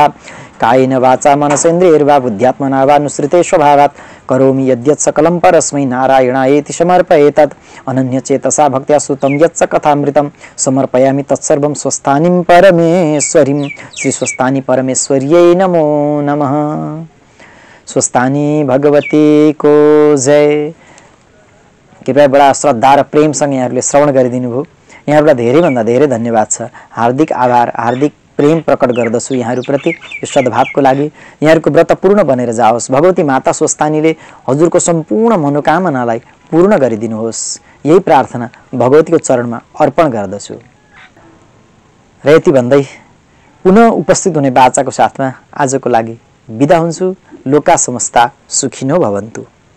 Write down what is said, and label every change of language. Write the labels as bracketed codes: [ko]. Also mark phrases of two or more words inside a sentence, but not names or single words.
[sa] कायेन वाचा मनसेन्द्रियैर्वा बुद्ध्यात्मना वा नुसृते स्वभावात् करोमि यद्यत् सकलं परस्मै नारायणायेति समर्पयेतत्। अनन्यचेतसा भक्त्या श्रुतं यत्स कथामृतं समर्पयामि तत्सर्वं स्वस्थानीं परमेश्वरीं। श्री स्वस्थानी परमेश्वर्यै नमो नमः। [ne] स्वस्थानी भगवती को जय। कृपया बडा श्रद्धा र प्रेमसँग यहाँहरूले श्रवण गरिदिनु भयो। यहाँहरूलाई धेरैभन्दा धेरै धन्यवाद छ। हार्दिक आभार, हार्दिक प्रेम प्रकट गर्दछु यहाँहरूप्रति। यो सद्भावको लागि यहाँहरूको व्रत पूर्ण बनेर जाओस्। भगवती माता स्वस्थानीले हजुरको सम्पूर्ण मनोकामनालाई पूर्ण गरिदिनुहोस्। यही प्रार्थना भगवतीको चरणमा अर्पण गर्दछु र यति भन्दै पुनः उपस्थित हुने बाचाको साथमा आजको लागि बिदा हुन्छु। [sa] लोका समस्ता सुखिनो भवन्तु।